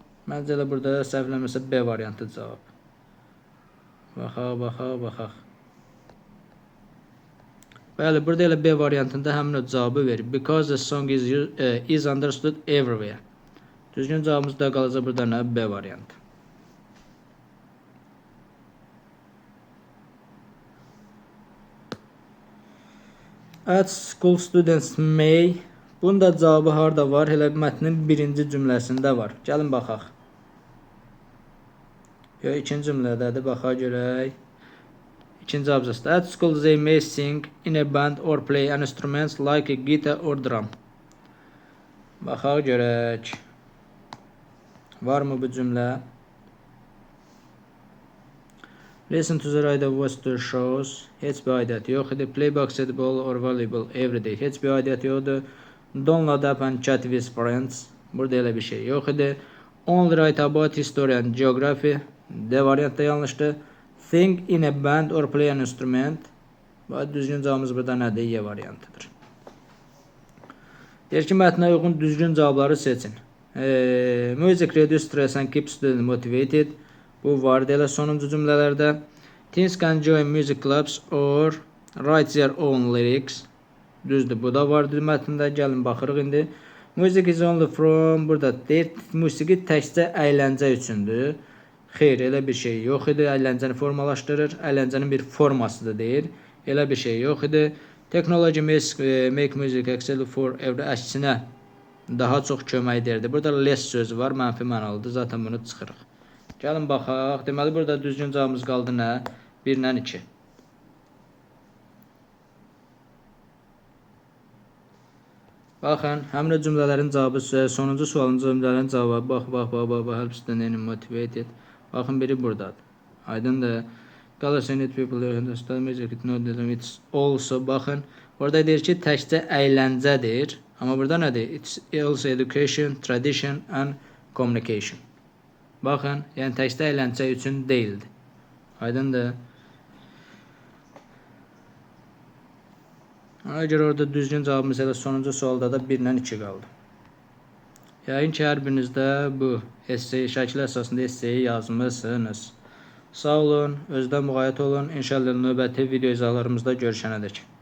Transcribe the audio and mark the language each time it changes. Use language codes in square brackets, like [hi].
[az] Məncə elə burada səhv eləmirəmsə B variantı cavab. Baxaq. Bəli, burada elə B variantında həmin o cavabı verir. [en] Because the song is understood everywhere. [az] Düzgün cavabımız da qalacaq burada nə? B variantı. [en] At school students may. [az] Bunun da cavabı harda var? Elə mətnin birinci cümləsində var. Gəlin baxaq. Yox, ikinci cümlədədir. Baxaq görək. İkinci abzasda. [en] At school they may sing in a band or play instruments like a guitar or drum. [az] Baxaq görək. Varmı bu cümlə? [en] Listen to the radio watch the shows. [az] Heç bir aidiyyəti yox idi. [en] Play basketball or volleyball every day. [az] Heç bir aidiyyəti yoxdur. [en] Download app and chat with friends. [az] Burada elə bir şey yox idi. [en] Only write about history and geography. [az] D variantda yanlışdır. [en] Sing in a band or play an instrument. [az] Düzgün cavabımız burada nədir? Y variantıdır. Deyir ki, mətnə uyğun düzgün cavabları seçin. [en] Music reduce stress and keep students motivated. [az] Bu var elə sonuncu cümlələrdə. [en] Teens can join music clubs or write their own lyrics. [az] Düzdür, bu da vardır mətndə. Gəlin baxırıq indi. [en] Music is only from, [az] burada deyir, musiqi təkcə əyləncə üçündür. Xeyr, elə bir şey yox idi. Əyləncəni formalaşdırır. Əyləncənin bir formasıdır deyir. Elə bir şey yox idi. [en] Technology make music accessible for every, [az] əksinə daha çox kömək edirdi. Burada less sözü var, mənfi mənalıdır. Zaten bunu çıxırıq. Gəlin baxaq. Deməli, burada düzgün cavabımız qaldı nə? 1-dən 2. Baxın, həmin o cümlələrin cavabı, sonuncu sualın cümlələrin cavabı. Bax, [en] help students motivated. [az] Baxın, biri buradadır. Aydındır. [en] Colors and people understand music, it's also, baxın. [az] Orada deyir ki, təkcə əyləncədir. Amma burada nədir? [en] It's also education, tradition and communication. [az] Baxın, yəni təkcə əyləncə üçün deyildi. Aydındır. Ona görə orada düzgün cavabımız elə sonuncu sualda da 1-dən 2 qaldı. Yəqin ki, hər birinizdə bu şəkil əsasında esseyi yazmışsınız. Sağ olun, özdən müğayət olun. İnşallah növbəti video izahlarımızda görüşənədək.